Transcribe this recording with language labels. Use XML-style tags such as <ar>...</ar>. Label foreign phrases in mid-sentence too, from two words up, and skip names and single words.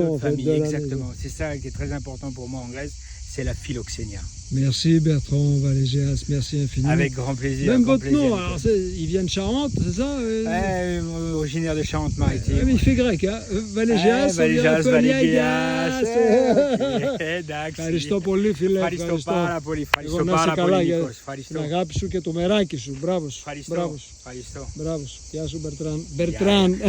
<fr>De en fait, famille. Exactement. C'est ça qui est très important pour moi en Grèce, c'est la philoxénia. Merci Bertrand Valégias, merci infiniment. Avec grand plaisir. Même votre nom, alors il vient de Charente, c'est ça? Ouais, originaire de Charente-Maritime. Mais il fait grec, hein? Valégias, Valégias.</fr> <el>Ευχαριστώ πολύ φίλε. Ευχαριστώ πάρα πολύ. Εγώ να είσαι καλά για την αγάπη σου και το μεράκι σου. Μπράβο σου. Ευχαριστώ. Μπράβο σου. Γεια σου Μπερτράν.</el>